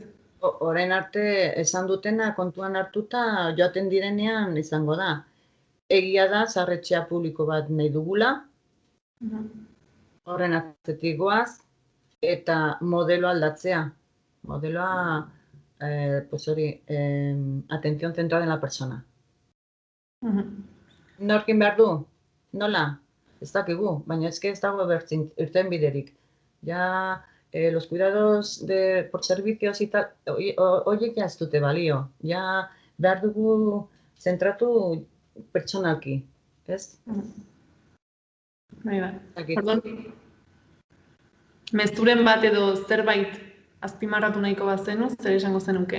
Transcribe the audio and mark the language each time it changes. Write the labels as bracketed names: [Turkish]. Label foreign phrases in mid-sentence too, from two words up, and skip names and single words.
[Basque] Orain arte esan dutena kontuan hartuta joaten direnean izango da. Egia da, zaharretxea publiko bat nahi dugula, horren atzetik goaz, eta modelo aldatzea. Modeloa, [Spanish] atención centrada en la persona. [Basque] Norkin behar du? Nola? Ez dakigu, baina ez dago irten biderik. Ja, [Spanish] los cuidados por servicios y tal, [Basque] horiek ja ez dute balio. Ja, behar dugu zentratu pertsonalki, ez? Bai. Orduan, mezuren bat edo zerbait azpimarratu nahiko bazenu, zer esango zenuke?